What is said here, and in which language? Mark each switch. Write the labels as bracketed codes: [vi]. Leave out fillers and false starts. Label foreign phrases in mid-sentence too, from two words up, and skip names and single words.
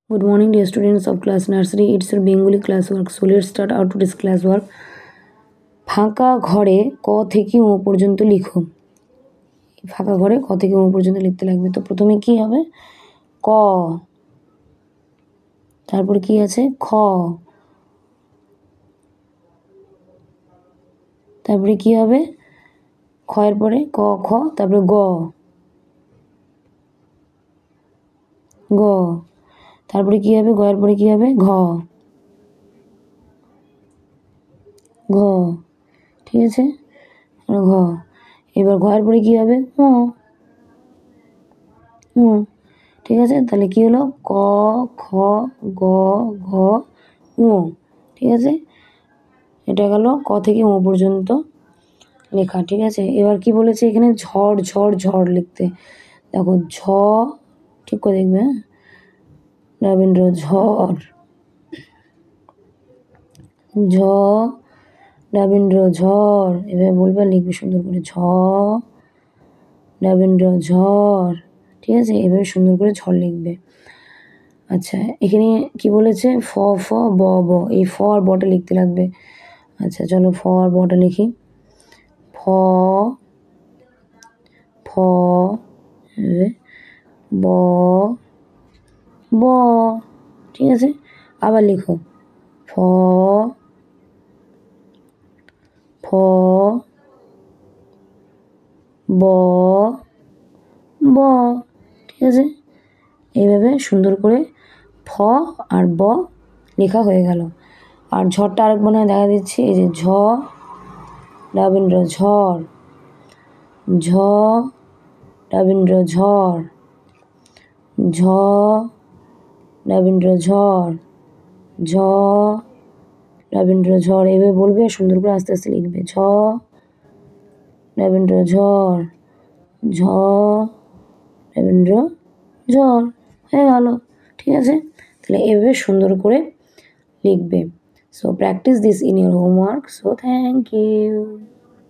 [en] Good morning, dear students of class nursery. It's your Bengali classwork. So let's start out today's classwork. [bn] ফাঁকা ঘরে ক থেকে ও পর্যন্ত লিখো। ফাঁকা ঘরে ক থেকে ও পর্যন্ত লিখতে লাগবে। তো প্রথমে কি হবে? ক, তারপরে কি আছে? খ, তারপরে কি হবে? খ এর পরে ক, খ, তারপরে গ, গ, তারপরে কি হবে? গ এর পরে কি হবে? ঘ, ঘ, ঠিক আছে, ঘ। এবার ঘ এর পরে কি হবে? ঠিক আছে, তাহলে কি হলো? ক, খ, গ, ঘ, ঙ। ঠিক আছে, এটা গেল ক থেকে ও পর্যন্ত লেখা। ঠিক আছে, এবার কি বলেছে এখানে? ঝড় ঝড় ঝড় লিখতে। দেখো ঝ, ঠিক করে দেখবে, হ্যাঁ, রবীন্দ্র ঝড়, ঝ, রবীন্দ্র ঝড়, এভাবে বলবে, লিখবে সুন্দর করে, ঝ, রবীন্দ্র ঝড়। ঠিক আছে, এভাবে সুন্দর করে ঝড় লিখবে। আচ্ছা, এখানে কি বলেছে? ফ, ফ, ব, ব, এই ফ আর বটা লিখতে লাগবে। আচ্ছা চলো ফ আর বটা লিখি। ফ, ফ, ব, ব, ঠিক আছে, আবার লিখো। ফ, ফ, ব, ব, ঠিক আছে, এইভাবে সুন্দর করে ফ আর ব লেখা হয়ে গেল। আর ঝড়টা আরেকবার না দেখা দিচ্ছি, এই যে ঝ, রবীন্দ্র ঝড়, ঝ, রবীন্দ্র ঝড়, ঝ, রবীন্দ্র ঝড়, ঝ, রবীন্দ্র ঝড়, এভাবে বলবে, সুন্দর করে আস্তে আস্তে লিখবে। ঝ, রবীন্দ্র ঝড়, ঝ, রবীন্দ্র ঝড়, হয়ে গেল। ঠিক আছে, তাহলে এভাবে সুন্দর করে লিখবে। [en] So practice this in your homework. So thank you.